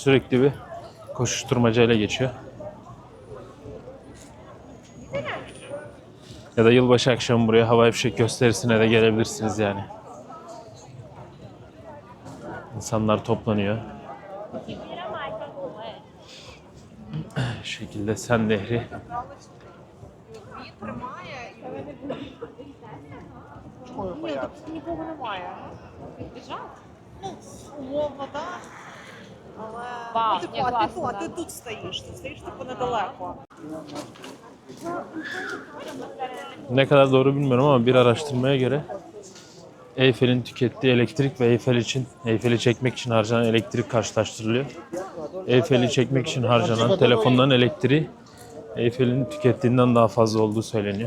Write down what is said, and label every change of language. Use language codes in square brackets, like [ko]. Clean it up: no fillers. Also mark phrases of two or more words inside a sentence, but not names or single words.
[tr] Sürekli bir koşuşturmacayla geçiyor. Ya da yılbaşı akşamı buraya havai fişek gösterisine de gelebilirsiniz yani. İnsanlar toplanıyor. Şu şekilde Sen Nehri. [uk] Ні, тут нікого немає. Біжав? Ну, умовно, так. Але Вау, ну, ні, класно, а да. ти тут стоїш, ти стоїш типу недалеко. [tr] Ne kadar doğru bilmiyorum ama bir araştırmaya göre Eyfel'in tükettiği elektrik ve Eyfel'i çekmek için harcanan elektrik karşılaştırılıyor. Eyfel'i çekmek için harcanan telefonların elektriği Eyfel'in tükettiğinden daha fazla olduğu söyleniyor.